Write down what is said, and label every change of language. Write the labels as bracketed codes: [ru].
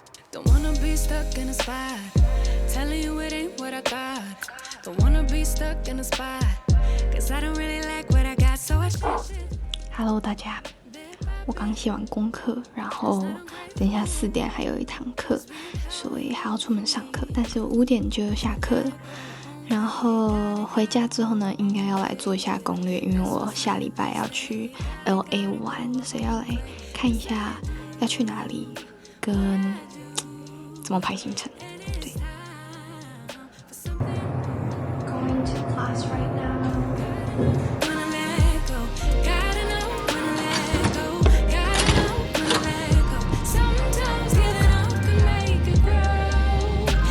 [en] Don't wanna be stuck in a spot, telling you it ain't what I thought. Don't wanna be stuck in a spot, 'cause I don't really like what I got, so I [zh] Hello， 大家，我刚写完功课，然后等一下4点还有一堂课，所以还要出门上课。但是我5点就下课了。然后回家之后呢，应该要来做一下攻略，因为我下礼拜要去 LA 玩，所以要来看一下要去哪里，跟怎么排行程。对。 [en] Going to class right now. wanna let go. Gotta know when to let go. Gotta know when to let go. Sometimes giving up can make it grow.